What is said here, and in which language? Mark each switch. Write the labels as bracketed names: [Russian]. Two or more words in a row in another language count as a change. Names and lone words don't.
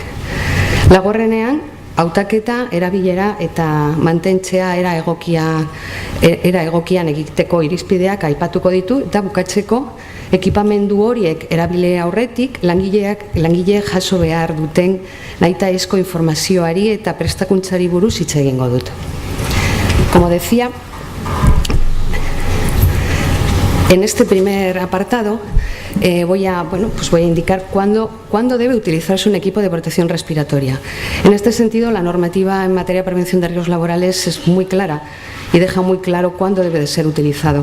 [Basque] Laugarrenean, hautaketa, erabilera eta mantentzea era egokian egiteko irizpideak aipatuko ditu eta bukatzeko ekipamendu horiek erabile aurretik langileek jaso behar duten nahitaezko informazioari eta prestakuntzari buruz hitz egingo dut. [Spanish] Como decía, en este primer apartado voy a indicar cuándo debe utilizarse un equipo de protección respiratoria. En este sentido, la normativa en materia de prevención de riesgos laborales es muy clara y deja muy claro cuándo debe de ser utilizado.